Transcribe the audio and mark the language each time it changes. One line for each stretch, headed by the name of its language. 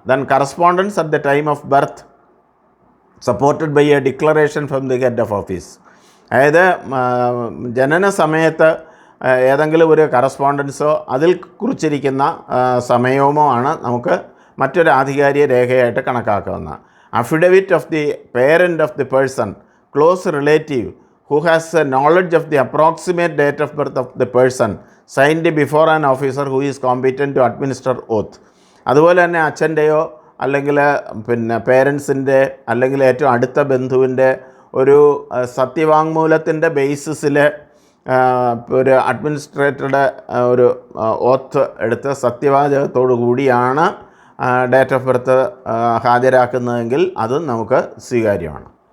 English: Then correspondence at the time of birth supported by a declaration from the head of office.
Malayalam: അതായത് ജനന സമയത്ത് ഏതെങ്കിലും ഒരു കറസ്പോണ്ടൻസോ അതിൽ കുറിച്ചിരിക്കുന്ന സമയവുമോ ആണ് നമുക്ക് മറ്റൊരു ആധികാരിക രേഖയായിട്ട് കണക്കാക്കാവുന്ന.
English: Affidavit of the parent of the person, close relative who has a knowledge of the approximate date of birth of the person, signed before an officer who is competent to administer oath.
Malayalam: അതുപോലെ തന്നെ അച്ഛൻ്റെയോ അല്ലെങ്കിൽ പേരൻസിൻ്റെ അല്ലെങ്കിൽ ഏറ്റവും അടുത്ത ബന്ധുവിൻ്റെ ഒരു സത്യവാങ്മൂലത്തിൻ്റെ ബേസിസിൽ ഒരു അഡ്മിനിസ്ട്രേറ്ററുടെ ഒരു ഓത്ത് എടുത്ത് സത്യവാചകത്തോടു കൂടിയാണ് ഡേറ്റ് ഓഫ് ബർത്ത് ഹാജരാക്കുന്നതെങ്കിൽ അതും നമുക്ക് സ്വീകാര്യമാണ്.